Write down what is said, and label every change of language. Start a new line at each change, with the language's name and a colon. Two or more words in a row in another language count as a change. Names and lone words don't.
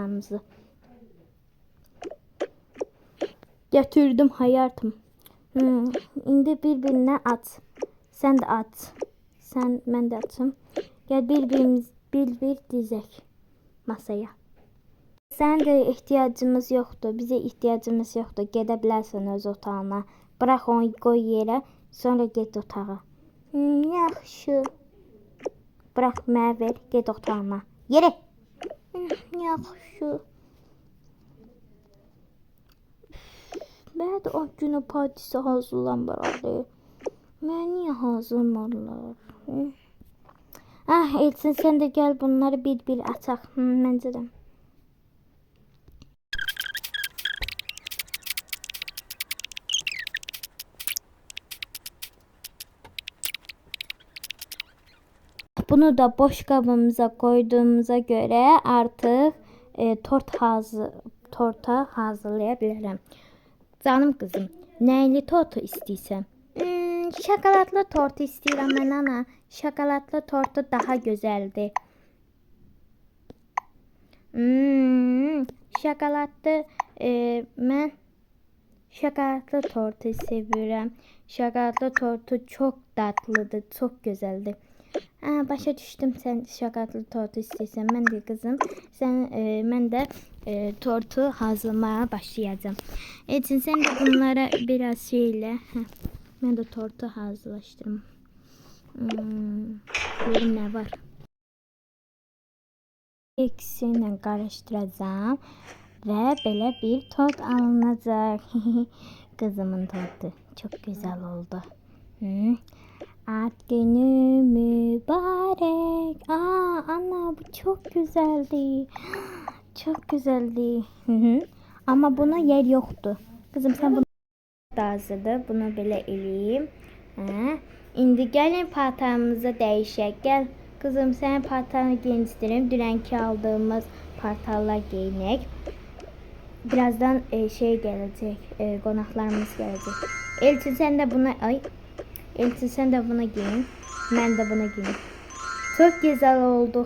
Turkish: Mesela aldıklarımızı. Getirdim hayatım. İndi bir-birine at. Sen de at. Ben de atım. Gel bir dizek masaya. Sen de ihtiyacımız yoktu. Bize ihtiyacımız yoktu.
Azerbaijani: Gedə bilərsən öz otağına.
Turkish: Bırak onu koy yere. Sonra get otağa.
Azerbaijani: Yaxşı. Bırak mənə ver. Get otağına. Yere. Yaxşı. Mən də o günü partisi hazırlanmalı. Mən niyə hazırlanmalılar? Elçin sen de gel bunları bir ataq. Məncə də.
Turkish: Bunu da boş kabımıza koyduğumuza göre artık torta hazırlayabilirim.
Azerbaijani: Canım kızım, neyli tortu istəyirsən? Şokoladlı tortu istəyirəm mən ana. Şokoladlı tortu daha güzeldir. Şokoladlı mən şokoladlı tortu sevirəm.
Turkish: Şokoladlı tortu çok tatlıdır, çok güzeldir.
Azerbaijani: Başa düştüm, sen şokoladlı tortu istəyirsən. Mən də kızım, mən də tortu hazırlamaya başlayacağım.
Turkish: Elçin sen de bunlara biraz şeyle. Ben de tortu hazırlaştırdım. Görüm ne var. İkisini karıştıracağım ve böyle bir tort alınacak. Kızımın tortu çok güzel oldu. Ad günü mübarek. Anne bu çok güzeldi. Çok güzeldi. Ama buna yer yoktu. Kızım sen bunu da hazırdır.
Azerbaijani: Bunu böyle eləyim. İndi gəlin paltarımızı dəyişək.
Turkish: Gel kızım sen paltarını giyindireyim. Dünənki aldığımız paltarlar giyinək. Birazdan şey gelecek.
Azerbaijani: Qonaqlarımız gelecek.
Turkish: Elçin sen de buna Elçin sen de buna giyin. Ben de buna giyeyim. Çok güzel olduk.